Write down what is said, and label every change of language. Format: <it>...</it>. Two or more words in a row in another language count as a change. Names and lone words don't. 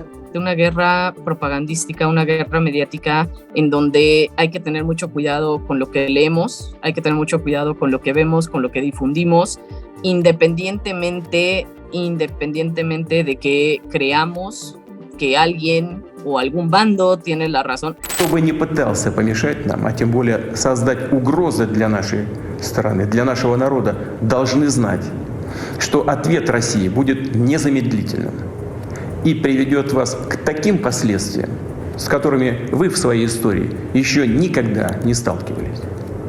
<es>De una guerra propagandística, una guerra mediática en donde hay que tener mucho cuidado con lo que leemos, hay que tener mucho cuidado con lo que vemos, con lo que difundimos, independientemente de que creamos que alguien o algún bando tiene la razón.</es> <ru>Кто бы ни пытался помешать нам, а тем более создать угрозы для нашей страны, для нашего народа, должны знать, что ответ России будет незамедлительным и приведет вас к таким последствиям, с которыми вы в своей истории еще никогда не сталкивались.</ru>